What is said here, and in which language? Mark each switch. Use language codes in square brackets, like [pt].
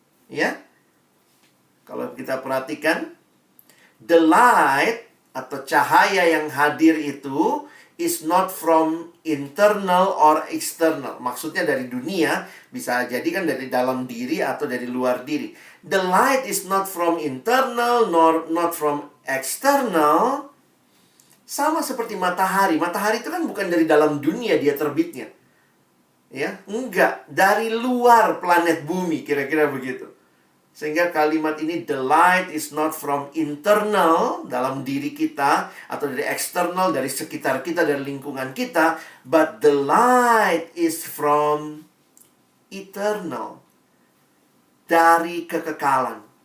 [id] Ya? Kalau kita perhatikan, [en] the light [id] atau cahaya yang hadir itu [en] is not from internal or external. [id] Maksudnya dari dunia, bisa jadi kan dari dalam diri atau dari luar diri. [en] The light is not from internal nor not from external. [id] Sama seperti matahari. Matahari itu kan bukan dari dalam dunia dia terbitnya. Ya, enggak, dari luar planet bumi, kira-kira begitu. Sehingga kalimat ini, [en] the light is not from internal, [id] dalam diri kita, atau dari external, dari sekitar kita, dari lingkungan kita, [en] but the light is from eternal, [id] dari kekekalan.